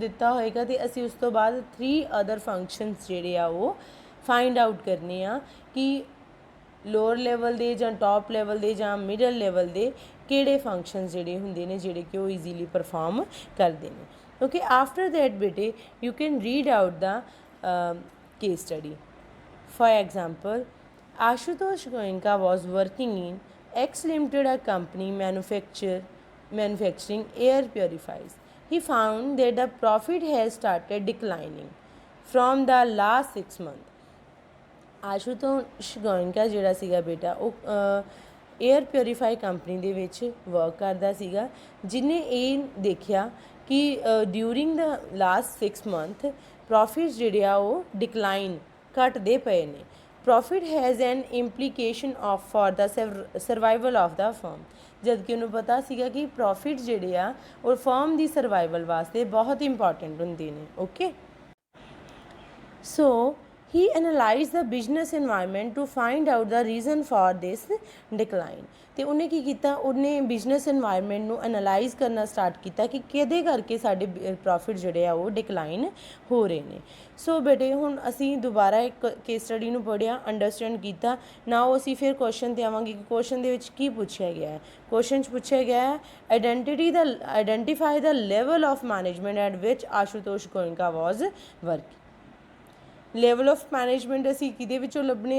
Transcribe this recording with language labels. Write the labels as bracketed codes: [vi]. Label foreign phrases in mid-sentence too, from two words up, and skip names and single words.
[pa] ਦਿੱਤਾ ਹੋਏਗਾ ਅਤੇ ਅਸੀਂ ਉਸ ਤੋਂ ਬਾਅਦ 3 [en] other functions [pa] ਜਿਹੜੇ ਆ ਉਹ [en] find out [pa] ਕਰਨੇ ਆ ਕਿ [en] lower level [pa] ਦੇ ਜਾਂ [en] top level [pa] ਦੇ ਜਾਂ [en] middle level [pa] ਦੇ ਕਿਹੜੇ ਫੰਕਸ਼ਨਸ ਜਿਹੜੇ ਹੁੰਦੇ ਨੇ ਜਿਹੜੇ ਕਿ ਉਹ [en] easily perform [pa] ਕਰਦੇ ਨੇ [en] OK after that [pa] ਬੇਟੇ [en] you can read out the case study for example Ashutosh Goenka was working in X Limited, a company manufacturing air purifiers. He found that the profit has started declining from the last 6 months. [pa] ਆਸ਼ੂਤੋਸ਼ ਗੋਇੰਕਾ ਜਿਹੜਾ ਸੀਗਾ ਬੇਟਾ ਉਹ [en] air purify company [pa] ਦੇ ਵਿੱਚ ਵਰਕ ਕਰਦਾ ਸੀਗਾ ਜਿਹਨੇ ਇਹ ਦੇਖਿਆ ਕਿ [en] during the last 6 month profits [pa] ਜਿਹੜੇ ਆ ਉਹ ਡਿਕਲਾਈਨ ਘਟਦੇ ਪਏ ਨੇ [en] profit has an implication of for the survival of the firm [pa] ਜਦ ਕਿ ਉਹਨੂੰ ਪਤਾ ਸੀਗਾ ਕਿ ਪ੍ਰੋਫਿਟ ਜਿਹੜੇ ਆ ਉਹ ਫਰਮ ਦੀ ਸਰਵਾਈਵਲ ਵਾਸਤੇ ਬਹੁਤ ਇੰਪੋਰਟੈਂਟ ਹੁੰਦੇ ਨੇ [en] OK so he analyzed the business environment to find out the reason for this decline [pa] ਤੇ ਉਹਨੇ ਕੀ ਕੀਤਾ ਉਹਨੇ [en] business environment [pa] ਨੂੰ ਐਨਾਲਾਈਜ਼ ਕਰਨਾ ਸਟਾਰਟ ਕੀਤਾ ਕਿ ਕਿਹਦੇ ਕਰਕੇ ਸਾਡੇ ਪ੍ਰੋਫਿਟ ਜਿਹੜੇ ਆ ਉਹ ਡਿਕਲਾਈਨ ਹੋ ਰਹੇ ਨੇ ਸੋ ਬੇਟੇ ਹੁਣ ਅਸੀਂ ਦੁਬਾਰਾ ਇੱਕ [en] case study [pa] ਨੂੰ ਪੜ੍ਹਿਆ ਅੰਡਰਸਟੈਂਡ ਕੀਤਾ ਨਾਓ ਅਸੀਂ ਫਿਰ ਕੁਐਸਚਨ 'ਤੇ ਆਵਾਂਗੇ ਕਿ ਕੁਐਸਚਨ ਦੇ ਵਿੱਚ ਕੀ ਪੁੱਛਿਆ ਗਿਆ ਹੈ ਕੁਐਸਚਨ 'ਚ ਪੁੱਛਿਆ ਗਿਆ ਹੈ [en] identify the level of management at which Ashutosh Goenka was working level of management [pa] ਅਸੀਂ ਕਿਹਦੇ ਵਿੱਚੋਂ ਲੱਭਣੇ